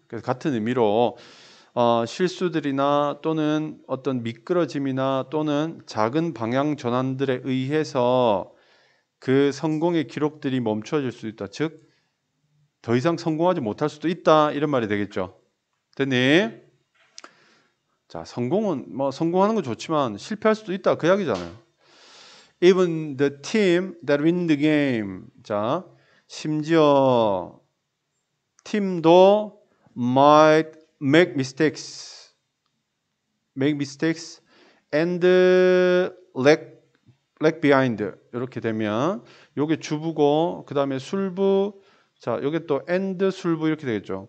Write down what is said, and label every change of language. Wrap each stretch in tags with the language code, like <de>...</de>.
<ko>그래서 같은 의미로 실수들이나 또는 어떤 미끄러짐이나 또는 작은 방향 전환들에 의해서 그 성공의 기록들이 멈춰질 수 있다. 즉 더 이상 성공하지 못할 수도 있다 이런 말이 되겠죠. 됐니? 자, 성공은 뭐 성공하는 건 좋지만 실패할 수도 있다 그 이야기잖아요.</ko> <en>Even the team that win the game.</en> <ko>자, 심지어 팀도</ko> <en>might make mistakes and lag behind</en> <ko>이렇게 되면 요게 주부고 그 다음에 술부 자 요게 또 and 술부 이렇게 되겠죠.</ko>